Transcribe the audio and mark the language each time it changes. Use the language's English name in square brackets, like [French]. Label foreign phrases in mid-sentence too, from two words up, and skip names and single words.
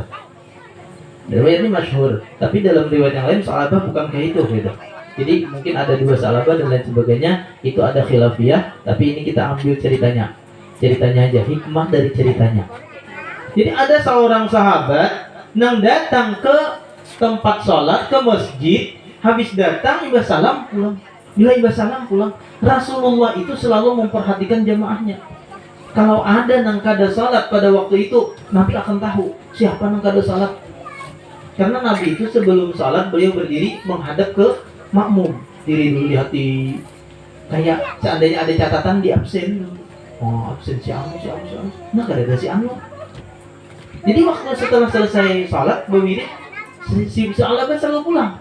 [Indonesian] Riwayat ini masyhur, tapi dalam riwayat yang lain Sa'labah bukan kayak itu gitu. Jadi mungkin ada 2 Sa'labah dan lain sebagainya, itu ada khilafiyah, tapi ini kita ambil ceritanya aja, hikmah dari ceritanya. Jadi ada seorang sahabat yang datang ke tempat sholat, ke masjid, habis datang ibas salam pulang. Bila ibas salam pulang, Rasulullah itu selalu memperhatikan jamaahnya. Kalau ada [Banjar] nang kada [Indonesian] salat pada waktu itu, Nabi akan tahu siapa [Banjar] nang kada [Indonesian] salat. Karena Nabi itu sebelum salat beliau berdiri menghadap ke makmum, diri dulu di hati. Kayak seandainya ada catatan di absen. Oh, absen si Anu. Nah, kada ada si Anu. Jadi waktu setelah selesai salat berwirid, si Sa'labah selalu pulang.